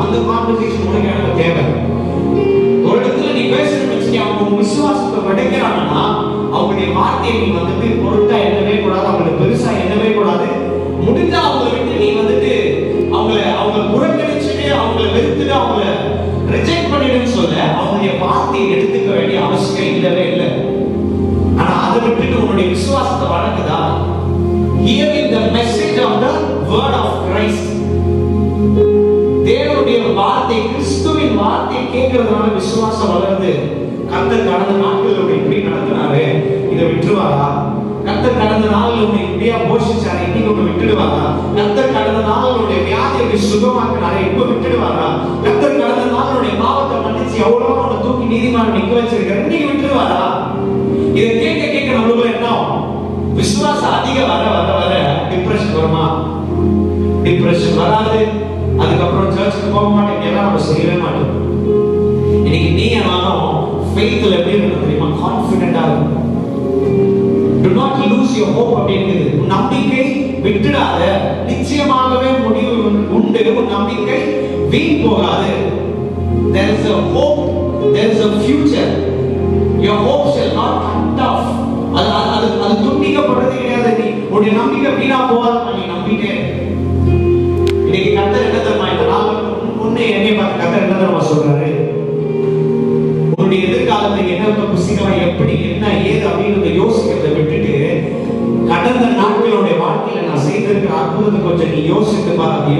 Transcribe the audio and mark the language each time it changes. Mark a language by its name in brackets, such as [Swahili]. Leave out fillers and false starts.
[Tamil] அந்த கான்வர்சேஷன் உனக்கு எனக்கு தேவை. ஒரு இடத்துல நீ பேசுறேன்னு வச்சுக்கேன், அவங்க உன் விசுவாசத்தை விடைக்கிறாங்கன்னா அவங்களுடைய வார்த்தையை நீ வந்துட்டு பொருட்டா எண்ணவே கூடாது, அவங்களுக்கு பெருசா எண்ணவே கூடாது. முடிஞ்சா அவங்களை விட்டு நீ வந்துட்டு அவங்களை புறக்கணிச்சுட்டு அவங்களை வெறுத்துட்டு அவங்கள ரிஜெக்ட் பண்ணிடுன்னு சொல்ல அவங்களுடைய வார்த்தையை எடுத்துக்க வேண்டிய அவசியம் இல்லவே இல்லை. ஆனா அதை விட்டுட்டு உன்னுடைய விசுவாசத்தை வளர்க்குதா? [English] Hearing the message of the word of Christ, [Tamil] தேவனுடைய வார்த்தை, கிறிஸ்துவின் வார்த்தை கேட்கறதுனால விசுவாசம் வளருது. கர்த்தர் கடந்த நாட்கள் உன்னை இப்படி நடத்தினாரு, இதை விட்டுருவாரா? கர்த்தர் கடந்த நாள் உன்னை இப்படியா போஷிச்சாரு, இன்னைக்கு உன்னை விட்டுடுவாரா? கர்த்தர் கடந்த நாள் உன்னுடைய வியாதியை சுகமாக்கினாரு, இப்ப விட்டுடுவாரா? கர்த்தர் கடந்த நாள் உன்னுடைய பாவத்தை மன்னிச்சு எவ்வளவோ உன்னை தூக்கி நீதிமான் நிக்க வச்சிருக்காரு, இன்னைக்கு விட்டுடுவாரா? இதை கேட்க கேட்க நம்மளுக்குள்ள என்ன விசுவாசம் அதிகம் வர வர வர டிப்ரெஷன் வருமா? டிப்ரெஷன் வராது. அதுக்கப்புறம் சர்ச்சுக்கு போக மாட்டேங்க, எல்லாம் நம்ம செய்யவே மாட்டோம். இன்னைக்கு நீ நானும் ஃபெய்த்ல எப்படி இருக்கணும் தெரியுமா? கான்ஃபிடென்ட்டா இருக்கணும். [English] Do not lose your hope [Tamil] அப்படிங்கிறது. உன் நம்பிக்கை விட்டுடாத, நிச்சயமாகவே முடிவு உண்டு. உன் நம்பிக்கை வீண் போகாது. [English] There is a hope, there is a future. Your hope shall not cut off. [Tamil] அது துண்டிக்கப்படுறது கிடையாது. நீ உன்னுடைய நம்பிக்கை வீணா போகாது. நீ நம்பிக்கை இன்னைக்கு கர்த்தர் என்ன தெரியுமா? இந்த நாள் உன்னை என்னை பார்த்து கர்த்தர் என்ன தெரியுமா சொல்றாரு? உன்னுடைய எதிர்காலத்துக்கு என்ன புசிக்கலாம், எப்படி என்ன ஏது அப்படின்னு யோசிக்கிறத விட்டுட்டு கடந்த நாட்களுடைய வாழ்க்கையில நான் செய்திருக்கிற அற்புதத்தை கொஞ்சம் நீ யோசித்து பாரு.